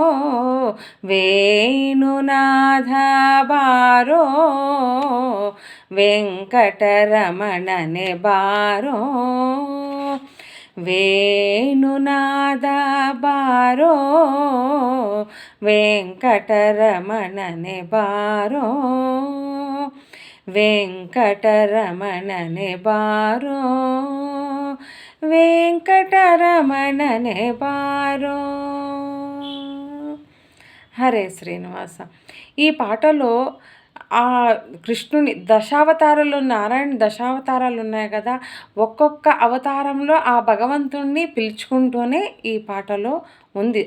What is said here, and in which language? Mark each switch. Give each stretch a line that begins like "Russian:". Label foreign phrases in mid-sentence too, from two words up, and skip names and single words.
Kannada: ವೇಣುನಾಥ ಬಾರೋ ವೆಂಕಟರಮಣನೆ ಬಾರೋ ವೇಣುನಾಥ ಬಾರೋ ವೆಂಕಟರಮಣನೆ ಬಾರೋ ವೆಂಕಟರಮಣನೆ ಬಾರೋ ವೆಂಕಟರಮಣನೆ ಬಾರೋ.
Telugu: హరే శ్రీనివాస. ఈ పాటలో ఆ కృష్ణుని దశావతారాలు, నారాయణ దశావతారాలు ఉన్నాయి కదా, ఒక్కొక్క అవతారంలో ఆ భగవంతుణ్ణి పిలుచుకుంటూనే ఈ పాటలో ఉంది.